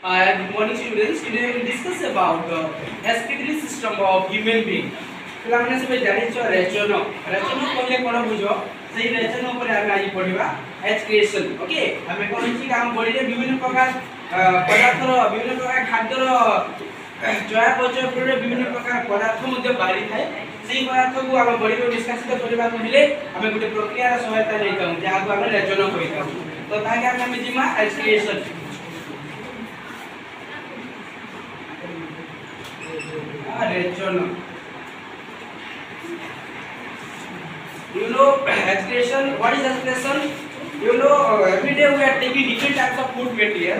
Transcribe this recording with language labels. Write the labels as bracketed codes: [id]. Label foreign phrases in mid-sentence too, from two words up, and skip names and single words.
[en] Good morning, students. Today we will discuss about the respiratory system of human being. [or] ପିଲାମାନେ ସବୁ ଜାଣିଛ ରେଚନ କହିଲେ କ'ଣ ବୁଝ ସେଇ ରେଚନ ଉପରେ ଆମେ ଆଜି ପଢ଼ିବା ଏକ୍ସକ୍ରିଏସନ୍। ଓକେ, ଆମେ କ'ଣ ହେଇଛି ଆମ ବଡ଼ିରେ ବିଭିନ୍ନ ପ୍ରକାର ପଦାର୍ଥର ବିଭିନ୍ନ ପ୍ରକାର ଖାଦ୍ୟର ଚୟାପଚୟ ଫଳରେ ବିଭିନ୍ନ ପ୍ରକାର ପଦାର୍ଥ ମଧ୍ୟ ବାହାରିଥାଏ। ସେଇ ପଦାର୍ଥକୁ ଆମ ବଡ଼ିରୁ ନିଷ୍କାସିତ କରିବାକୁ ହେଲେ ଆମେ ଗୋଟେ ପ୍ରକ୍ରିୟାର ସହାୟତା ନେଇଥାଉ ଯାହାକୁ ଆମେ ରେଚନ କହିଥାଉ। ତ ତାହାକେ ଆମେ ଯିମା ଏକ୍ସକ୍ରିଏସନ୍। Ration. [en] You know excretion. What is excretion? You know every day we are taking different types of food materials.